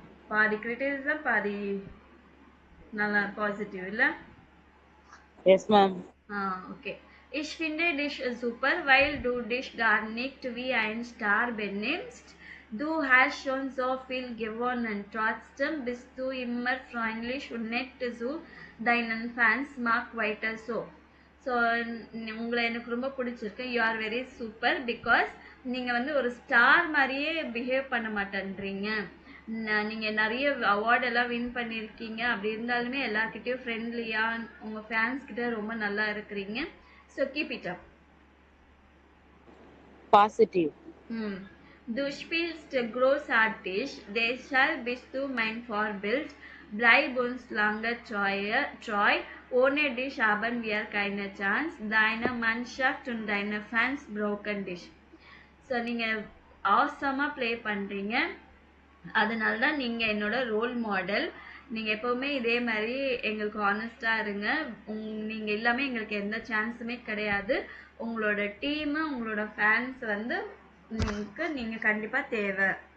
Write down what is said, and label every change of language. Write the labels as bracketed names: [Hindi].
[Tamil] பாதி கிரிட்டிசிசம், பாதி நல்லா பாசிட்டிவ் இல்லை? [English] Yes, ma'am. Okay. [German] Ich finde dich super, weil du dich gar nicht wie ein Star benimmst. Du hast schon so viel gewonnen. Trotzdem bist du immer freundlich und nett zu deinen Fans. Mach weiter so. [Tamil] So உங்களை எனக்கு ரொம்ப பிடிச்சிருக்கு. [English] you are very super because [Tamil] நீங்கள் வந்து ஒரு star மாதிரியே behave பண்ண மாட்டேன்றீங்க. நீங்கள் நிறைய அவார்டெல்லாம் வின் பண்ணியிருக்கீங்க, அப்படி இருந்தாலுமே எல்லாருக்கிட்டையும் ஃப்ரெண்ட்லியாக உங்கள் ஃபேன்ஸ்கிட்ட ரொம்ப நல்லா இருக்கிறீங்க. [English] So keep it up. Positive. [German] Du spielst großartig. Deshalb bist du mein Vorbild. Bleib uns lange treu. Ohne dich haben wir keine Chance. Deine Mannschaft und deine Fans broken dich. [Tamil] So நீங்கள் ஆசமாக play பண்ணுறீங்க, அதனால தான் நீங்கள் என்னோட role model. நீங்கள் எப்போவுமே இதே மாதிரி எங்களுக்கு ஆனஸ்டாக இருங்க. நீங்கள் இல்லாமல் எங்களுக்கு எந்த சான்ஸுமே கிடையாது. உங்களோட டீமு, உங்களோட ஃபேன்ஸ் வந்து நீங்கள் கண்டிப்பாக தேவை.